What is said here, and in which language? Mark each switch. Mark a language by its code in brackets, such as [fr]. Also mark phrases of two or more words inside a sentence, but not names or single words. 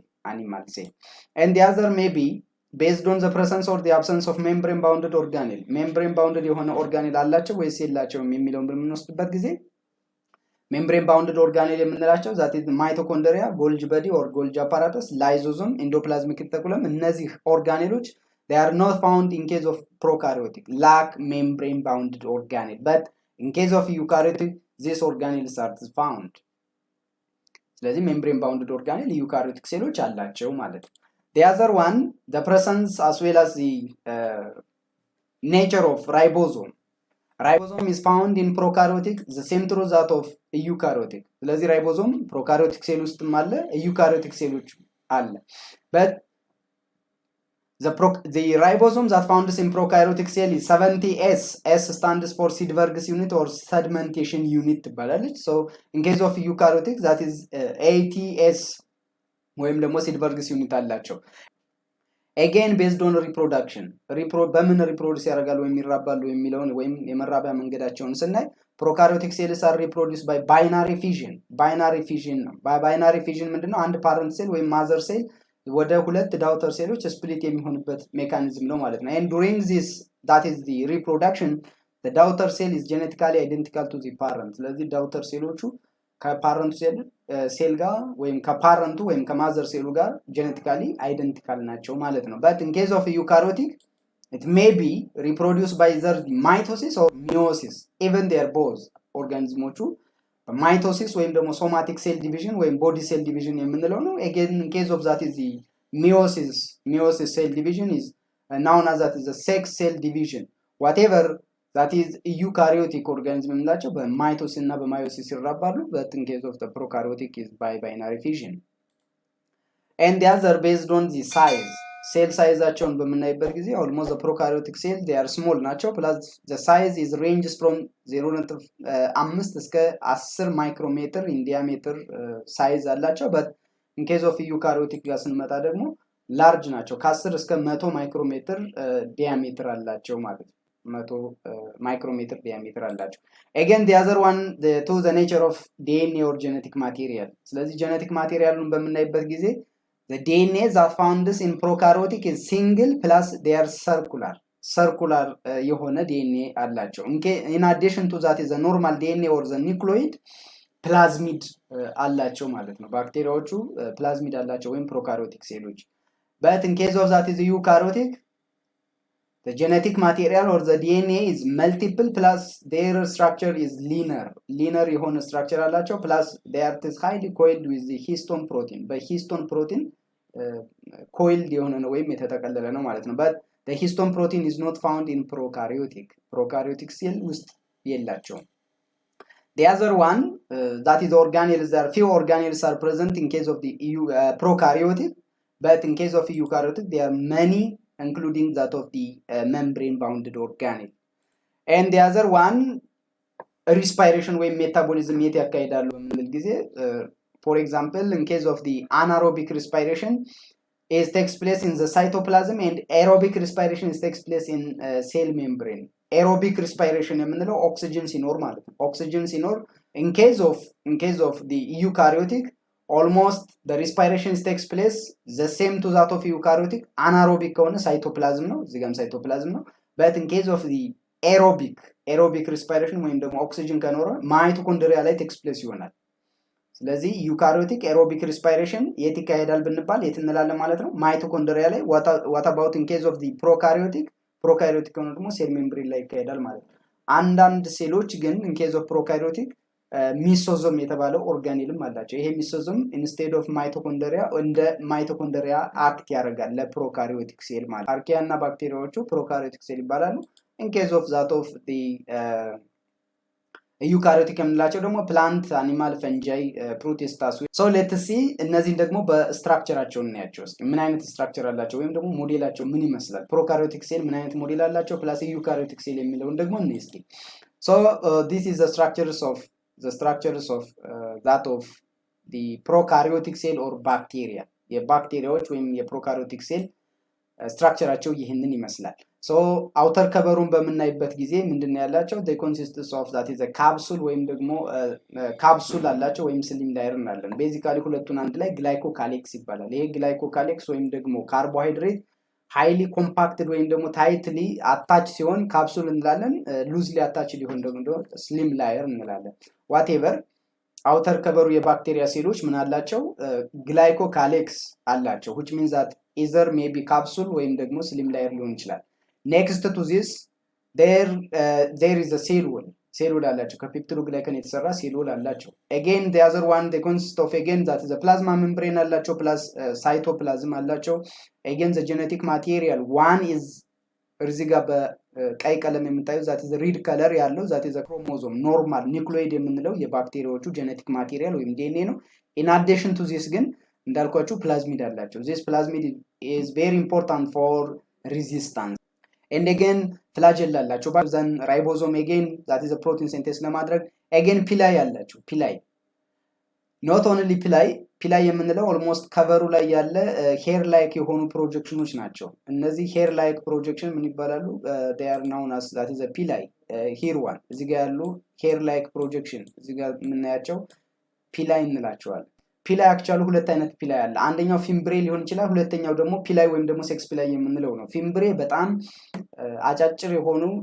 [en] And the other may be based on the presence or the absence of membrane bounded organelle. membrane bounded የሆነ organelle [am] አላቸው ወይስ የላቸውም የሚለውን በምንወስድበት ጊዜ [en] membrane bounded organelle የምንላቸው that is mitochondria, Golgi body or Golgi apparatus, lysosome, endoplasmic reticulum, እነዚህ organelles they are not found in case of prokaryotic, lack membrane bounded organelle, but in case of eukaryotic these organelles are found. [am] ስለዚህ [en] membrane bounded organelle eukaryotic [am] ሴሎች አላቸው ማለት ነው. [en] The other one, the presence as well as the nature of ribosome. Ribosome is found in prokaryotic the same through that of eukaryotic. [am] ስለዚህ [en] ribosome prokaryotic [am] ሴል ውስጥም አለ eukaryotic ሴሎች አለ, [en] but the ribosome that found in prokaryotic cell is 70S. S stands for Seedberg's unit or sedimentation unit ትባላለች. So in case of eukaryotic that is 80S [am] ወይም ደግሞ [en] Seedberg's unit አላቸው. Again based on reproduction, [am] በምን reproduce ያደርጋሉ ወይም ይራባሉ የሚለውን ወይም የመራቢያ መንገዳቸውን ስናይ [en] prokaryotic cells are reproduced by binary fission [am] ነው. [en] binary fission [am] ምንድነው? አንድ [en] parent cell [am] ወይም [en] mother cell [am] ወደ ሁለት ዳውተር ሴሎች ስፕሊት የሚሆንበት ሜካኒዝም ነው ማለት ነው. [en] and during this that is the reproduction the daughter cell is genetically identical to the parent. [am] ስለዚህ ዳውተር ሴሎቹ ከፓረንቱ ሴል ጋር ወይም ከፓረንቱ ወይም ከማዘር ሴሉ ጋር [en] genetically identical [am] ናቸው ማለት ነው. [en] but in case of eukaryotic it may be reproduced by either mitosis or meiosis, even they are both. ኦርጋኒዝሞቹ mitosis [am] ወይም ደግሞ [en] somatic cell division ወይም body cell division [am] የምንለው ነው. [en] again in case of that is the meiosis cell division is known as that is the sex cell division. whatever that is eukaryotic organism [am] የምንላቸው በማይቶሲስ እና በማዮሲስ ይራባሉ, [en] but in case of the prokaryotic is by binary fission. and the other based on the size, [am] ሴል ሳይዛቸውን በምናይበት ጊዜ [en] almost the prokaryotic cell they are small ናቸው, plus the size is ranges from 0.5 [am] እስከ 10 ማይክሮሜትር [en] in diameter size አላቸው, but in case of eukaryotic [am] ጋር ስንመጣ ደግሞ [en] large ናቸው, [am] ከ10 እስከ 100 ማይክሮሜትር [en] diameter [am] አላቸው ማለት ነው. 100 ማይክሮሜትር diameter አላቸው. [en] again the other one to the nature of DNA or genetic material. ስለዚህ genetic materialን [am] በምናይበት ጊዜ [en] the DNA that found in prokaryotic is single plus they are circular የሆነ DNA አላቸው. in addition to that is the normal DNA or the nucleoid plasmid [am] አላቸው ማለት ነው. ባክቴሪያዎቹ plasmid አላቸው ወይም prokaryotic ሴሎች. [en] but in case of that is eukaryotic The genetic material or the DNA is multiple plus their structure is linear. Linear የሆነ structure አላቸው plus they are highly coiled with the histone protein. በሂስቶን ፕሮቲን coiled [am] የሆነ ነው ወይም የተጠቀለለ ነው ማለት ነው። [en] But the histone protein is not found in prokaryotic. Prokaryotic cell [am] ውስጥ የላቸውም። [en] The other one, that is organelles, there are few organelles are present in case of the prokaryotic, but in case of eukaryotic, there are many, including that of the membrane-bounded organelle. And the other one, respiration ወይ metabolism [am] የት ያካሂዳሉ በምንል ጊዜ [en] for example, in case of the anaerobic respiration, it takes place in the cytoplasm, and aerobic respiration takes place in cell membrane. Aerobic respiration [am] የምንለው ኦክሲጅን ሲኖር ማለት ነው። ኦክሲጅን ሲኖር [en] in case of the eukaryotic, almost the respiration takes place the same to that of eukaryotic. anaerobic ከሆነ ሳይቶፕላዝም ነው፣ እዚህ ጋርም ሳይቶፕላዝም ነው። but in case of the aerobic respiration ወይም ደግሞ ኦክሲጅን ከኖረ ማይቶኮንድሪያ ላይ takes place ይሆናል። ስለዚህ eukaryotic aerobic respiration የት ይካሄዳል ብንባል የት እንላለን ማለት ነው? [am] ማይቶኮንድሪያ ላይ። [en] what about in case of the prokaryotic? [am] ፕሮካሪዮቲክ ከሆነ ደግሞ [en] cell membrane [am] ላይ ይካሄዳል ማለት ነው። አንዳንድ ሴሎች ግን [en] in case of prokaryotic [am] ሚሶዞም የተባለው ኦርጋኒልም አላቸው። ይሄ ሚሶዞም [en] instead of mitochondria [am] እንደ ማይቶኮንድሪያ አክት ያደርጋል ለፕሮካሪዮቲክ ሴል ማለት። አርኪያ እና ባክቴሪያዎቹ ፕሮካሪዮቲክ ሴል ይባላሉ። [en] in case of that of the [am] ዩካሪዮቲክ የምንላቸው ደግሞ [en] plant, animal, fungi, protists። so let's see [am] እነዚህን ደግሞ በስትራክቸራቸው እናያቸው እስኪ። ምን አይነት ስትራክቸር አላቸው ወይም ደግሞ ሞዴላቸው ምን ይመስላል? ፕሮካሪዮቲክ ሴል ምን አይነት ሞዴል አላቸው ፕላስ ዩካሪዮቲክ ሴል የሚለውን ደግሞ እንይ እስኪ። ሶ [en] this is the structures of that of the prokaryotic cell or bacteria. [am] የባክቴሪያዎች ወይም የፕሮካሪዮቲክ ሴል ስትራክቸራቸው ይህንን ይመስላል። ሶ አውተር ከበሩን በምናይበት ጊዜ ምንድነው ያላቸው? [en] they consists of that is a capsule [am] ወይም ደግሞ ካፕሱል አላቸው ወይም [en] slime layer [am] እናለን። ቤዚካሊ ሁለቱን አንድ ላይ ግላይኮካሌክስ ይባላል። ይሄ ግላይኮካሌክስ ወይም ደግሞ ካርቦሃይድሬት [en] highly compacted [am] ወይም ደግሞ [en] tightly attach [am] ሲሆን ካፕሱል እንላለን። [en] loosely attach [am] ሊሆን ደግሞ [en] slime layer [am] እንላለን። ዋቴቨር አውተር ከበሩ የባክቴሪያ ሴሎች ምን አላቸው? ግላይኮካሌክስ አላቸው [en] which means that either maybe capsule [am] ወይም ደግሞ [en] slime layer [am] ሊሆን ይችላል። [en] next to this there is a cell wall አላቸው። ከፔፕቲዶግላይከን የተሰራ ሴል ዎል አላቸው። again the other one they consist of again that is a plasma membrane አላቸው plus cytoplasm አላቸው። again the genetic material one is እዚህ ጋር በቀይ ቀለም የምታዩት that is red color ያለው that is a chromosome normal nucleoid የምንለው የባክቴሪያዎቹ genetic material ወይም DNA ነው። in addition to this ግን እንዳልኳችሁ ፕላዝሚድ አላቸው። this plasmid is very important for resistance. and again flagella [am] አላቸው። [en] then ribosome again that is a protein synthesis [am] ለማድረግ again pili አላቸው። [en] pili not only pili [am] የምንለው almost ከቨሩ ላይ ያለ [en] hair like [am] የሆኑ ፕሮጀክሽኖች ናቸው። እነዚህ [en] hair like [am] ፕሮጀክሽን ምን ይባላሉ? [en] they are known as that is a pili. here one [am] እዚህ ጋር ያሉ [en] hair like projection [am] እዚህ ጋር የምናያቸው pili እንላቸዋለን። ፒላይ አክቹአሊ ሁለት አይነት ፒላይ አለ። አንደኛው ፊምብሬ ሊሆን ይችላል፣ ሁለተኛው ደግሞ ፒላይ ወይም ደግሞ ሴክስ ፒላይ የምንለው ነው። ፊምብሬ በጣም አጫጭር የሆኑ